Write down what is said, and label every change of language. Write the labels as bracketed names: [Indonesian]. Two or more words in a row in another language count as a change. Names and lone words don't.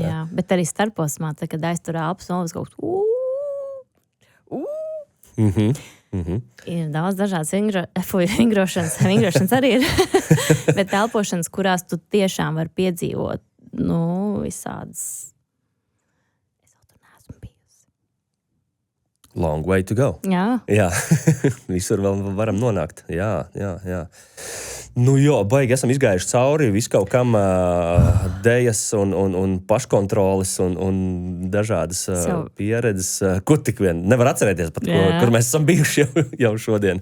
[Latvian] Jā, bet arī starposmā, kad aiztur elpas un kaut Ir daudz dažādas vingrošanas arī ir, bet elpošanas, kurās tu tiešām var piedzīvot, visādas. Es vēl tur neesmu bijusi. [English] Long way to go. [Latvian] Jā. Visur vēl varam nonākt. Jā. Baigi esam izgājuši cauri visu kaut kam dējas un paškontroles un dažādas pieredzes, kur tik vien nevar atcerēties pat, kur mēs esam bijuši jau šodien.